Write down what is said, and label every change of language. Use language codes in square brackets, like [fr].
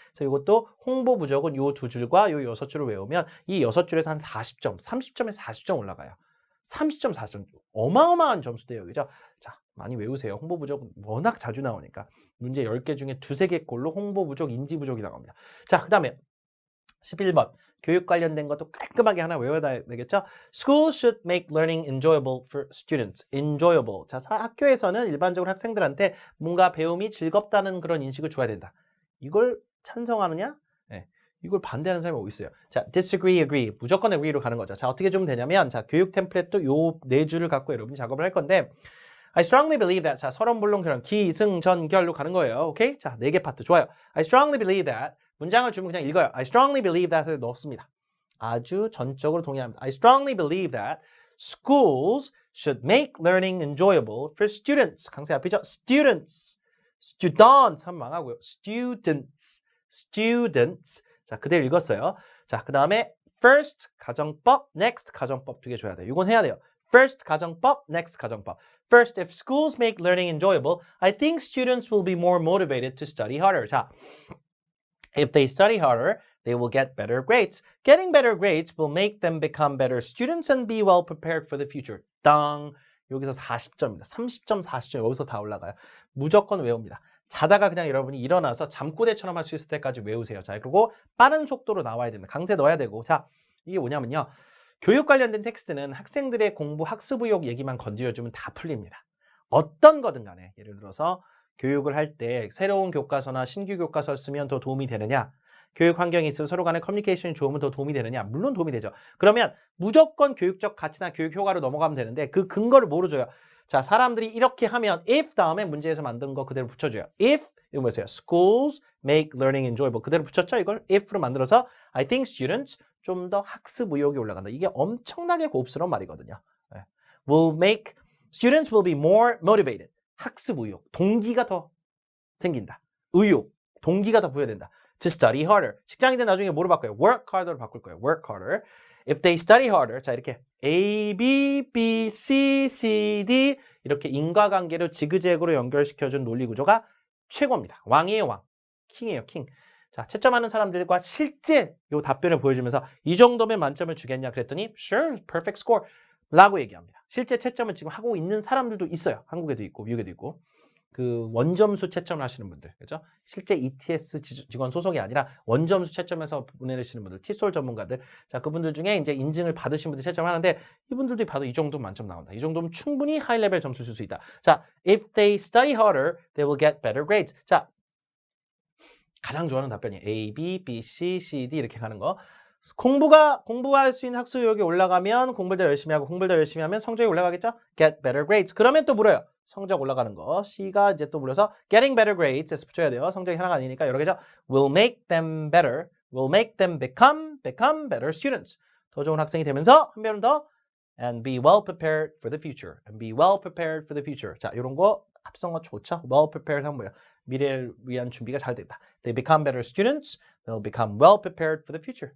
[ko] 그래서 이것도 홍보 부족은 요 두 줄과 요 6줄을 외우면 이 6줄에서 한 40점, 30점에서 40점 올라가요. 30점, 40점. 어마어마한 점수대요. 그죠? 자, 많이 외우세요. 홍보 부족 워낙 자주 나오니까. 문제 10개 중에 2-3개 꼴로 홍보 부족, 인지 부족이 나옵니다. 자, 그다음에 11번. 교육 관련된 것도 깔끔하게 하나 외워야 되겠죠? [en] Schools should make learning enjoyable for students. enjoyable. [ko] 자, 학교에서는 일반적으로 학생들한테 뭔가 배움이 즐겁다는 그런 인식을 줘야 된다. 이걸 찬성하느냐? 네. 이걸 반대하는 사람이 어디 있어요? [en] 자, disagree, agree. [ko] 무조건 agree로 가는 거죠. 자, 어떻게 주면 되냐면, 자, 교육 템플릿도 요 4줄을 갖고 여러분이 작업을 할 건데, [en] I strongly believe that. [ko] 자, 서론, 본론, 결론, 기승전결로 가는 거예요. 오케이? 자, 4개 파트. 좋아요. [en] I strongly believe that. [ko] 문장을 주면 그냥 읽어요. [en] I strongly believe that [ko] 을 넣습니다. 아주 전적으로 동의합니다. [en] I strongly believe that schools should make learning enjoyable for students. [ko] 강세 앞이죠? students. students 한 망하고요. students. students. 자, 그대로 읽었어요. 자, 그 다음에 first 가정법, next 가정법 2개 줘야 돼요. 이건 해야 돼요. First 가정법, next 가정법. [en] First, if schools make learning enjoyable, I think students will be more motivated to study harder. 자, if they study harder, they will get better grades. Getting better grades will make them become better students and be well prepared for the future. [ko] 땅. 여기서 40점입니다. 30점, 40점 여기서 다 올라가요. 무조건 외웁니다. 자다가 그냥 여러분이 일어나서 잠꼬대처럼 할 수 있을 때까지 외우세요. 자, 그리고 빠른 속도로 나와야 됩니다. 강세 넣어야 되고. 자, 이게 뭐냐면요. 교육 관련된 텍스트는 학생들의 공부 학습 의욕 얘기만 건드려주면 다 풀립니다. 어떤 거든 간에 예를 들어서 교육을 할 때 새로운 교과서나 신규 교과서를 쓰면 더 도움이 되느냐? 교육 환경이 있어서 서로 간의 커뮤니케이션이 좋으면 더 도움이 되느냐? 물론 도움이 되죠. 그러면 무조건 교육적 가치나 교육 효과로 넘어가면 되는데 그 근거를 뭐로 줘요? 자, 사람들이 이렇게 하면 if 다음에 문제에서 만든 거 그대로 붙여줘요. if, 이거 뭐였어요? [en] Schools make learning enjoyable. [ko] 그대로 붙였죠? 이걸 if로 만들어서 [en] I think students [ko] 좀 더 학습 의욕이 올라간다. 이게 엄청나게 고급스러운 말이거든요. [en] Will make students will be more motivated. [ko] 학습 의욕, 동기가 더 생긴다. 의욕, 동기가 더 부여된다. [en] To study harder. [ko] 직장인들 나중에 뭐로 바꿔요? [en] Work harder [ko] 로 바꿀 거예요. [en] Work harder. If they study harder. [ko] 자, 이렇게 A, B, B, C, C, D 이렇게 인과관계를 지그재그로 연결시켜준 논리 구조가 최고입니다. 왕이에요, 왕. 킹이에요, 킹. 자, 채점하는 사람들과 실제 요 답변을 보여주면서 이 정도면 만점을 주겠냐 그랬더니 [en] sure, perfect score [ko] 라고 얘기합니다. 실제 채점을 지금 하고 있는 사람들도 있어요. 한국에도 있고 미국에도 있고. 그 원점수 채점을 하시는 분들, 그렇죠? 실제 ETS 직원 소속이 아니라 원점수 채점해서 보내시는 분들, 티솔 전문가들, 자 그분들 중에 이제 인증을 받으신 분들이 채점을 하는데 이분들도 봐도 이 정도 만점 나온다. 이 정도면 충분히 하이 레벨 점수 줄 수 있다. [en] 자, if they study harder, they will get better grades. [ko] 자, 가장 좋아하는 답변이 A, B, B, C, C, D 이렇게 가는 거. 공부할 수 있는 학습 의욕이 올라가면 공부를 더 열심히 하고 공부를 더 열심히 하면 성적이 올라가겠죠? [en] Get better grades. [ko] 그러면 또 물어요. 성적 올라가는 거. C가 이제 또 물어서 [en] getting better grades [ko] 붙여야 돼요. 성적이 하나가 아니니까 여러 개죠. [en] Will make them better. Will make them become better students. [ko] 더 좋은 학생이 되면서 한 배는 더 [en] and be well prepared for the future. And be well prepared for the future. [ko] 자, 이런 거 합성어 좋죠? Well prepared 하면 뭐예요? 미래를 위한 준비가 잘 됐다. [en] They become better students. They'll become well prepared for the future.